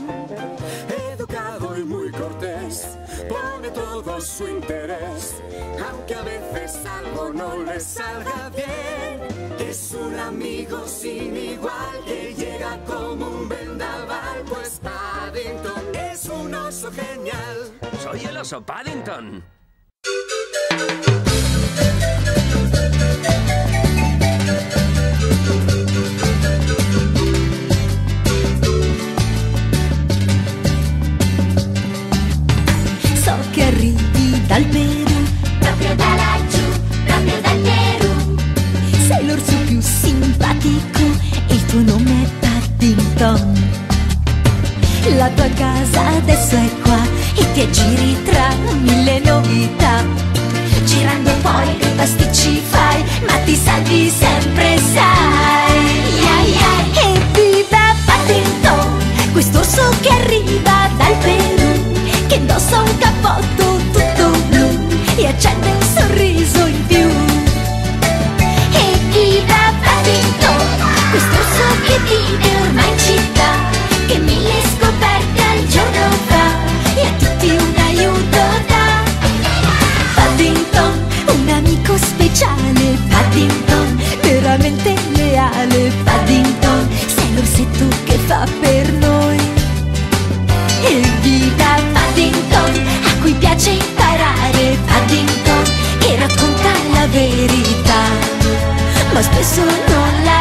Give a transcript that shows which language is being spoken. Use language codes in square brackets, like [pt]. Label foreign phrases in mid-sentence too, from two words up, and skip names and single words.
[es] Educado y muy cortés, pone todo su interés, aunque a veces algo no le salga bien. Es un amigo sin igual que llega como un vendaval, pues Paddington es un oso genial. Soy el oso Paddington. [it] So che arrivi dal Perù, proprio da laggiù, proprio dal Perù. Sei l'orso più simpatico La tua casa adesso è qua e ti aggiri tra 1000 novità. Girando poi dei pasticci fai, ma ti salvi sempre, sai. Evviva Paddington, quest'orso che arriva dal Perù, che indossa un cappotto tutto blu e accende un sorriso in più. Evviva Paddington, quest'orso che vive ormai in città, che 1000 scoperte al giorno fa e a tutti un aiuto dà. Paddington, un amico speciale, Paddington, veramente leale, Paddington, sei l'orsetto che fa per noi. Evviva Paddington, a cui piace imparare, Paddington, che racconta la verità, ma spesso non